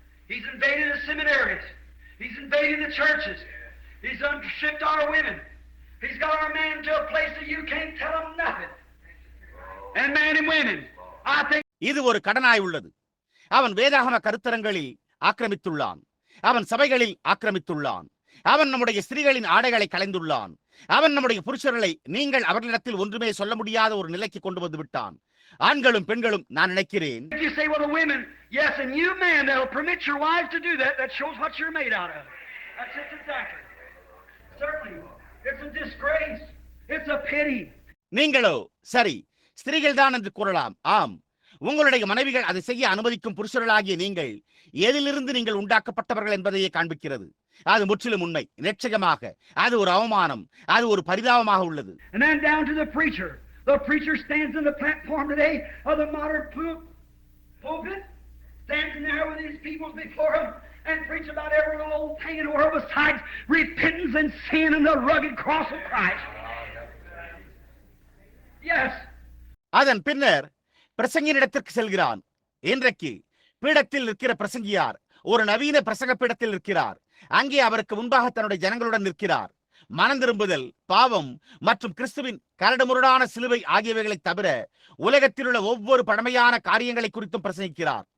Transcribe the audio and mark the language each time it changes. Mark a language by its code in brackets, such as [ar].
[en] He's invaded the seminaries. He's invaded the churches. He's unstripped our women. He's got our men to a place that you can't tell them nothing. And men and women, I think [ta] இது ஒரு கடனாய் உள்ளது. அவன் வேதாகம கருத்தரங்களில் ஆக்கிரமித்துள்ளான். அவன் சபைகளில் ஆக்கிரமித்துள்ளான். அவன் நம்முடைய ஸ்திரீகளின் ஆடைகளை களைந்துள்ளான். அவன் நம்முடைய புருஷர்களை நீங்கள் அவர்களிடத்தில் ஒன்றுமே சொல்ல முடியாத ஒரு நிலைக்கு கொண்டு வந்து விட்டான். ஆண்களும் பெண்களும், நான் நினைக்கிறேன். [en] You say, well, the women, yes, and you men that'll permit your wives to do that, that shows what you're made out of. That's it exactly. Certainly. It's a disgrace. It's a pity. [ta] நீங்களோ சரி, ஸ்திரீகள் தான் என்று கூறலாம். ஆம், உங்களுடைய மனைவிகள் அதை செய்ய அனுமதிக்கும் புருஷர்களாகிய நீங்கள் எதிலிருந்து நீங்கள் உண்டாக்கப்பட்டவர்கள் என்பதையே காண்பிக்கிறது. அது முற்றிலும் உண்மை. நிச்சயமாக அது ஒரு அவமானம், அது ஒரு பரிதாபமாக உள்ளது. [en] And then down to the preacher. The preacher stands in the platform today of the modern pulpit, stands in there with his people before him and preach about every old thing in the world besides repentance and sin and the rugged cross of Christ. Yes. [ta] அதன் பின்னர் பிரசங்கியிடத்திற்கு செல்கிறான். இன்றைக்கு பீடத்தில் இருக்கிற பிரசங்கியார் ஒரு நவீன பிரசங்க பீடத்தில் இருக்கிறார். அங்கே அவருக்கு முன்பாக தன்னுடைய ஜனங்களுடன் நிற்கிறார். மனம் திரும்புதல், பாவம் மற்றும் கிறிஸ்துவின் கரடுமுரடான சிலுவை ஆகியவைகளை தவிர உலகத்தில் உள்ள ஒவ்வொரு பழமையான காரியங்களை குறித்தும் பிரசங்கிக்கிறார்.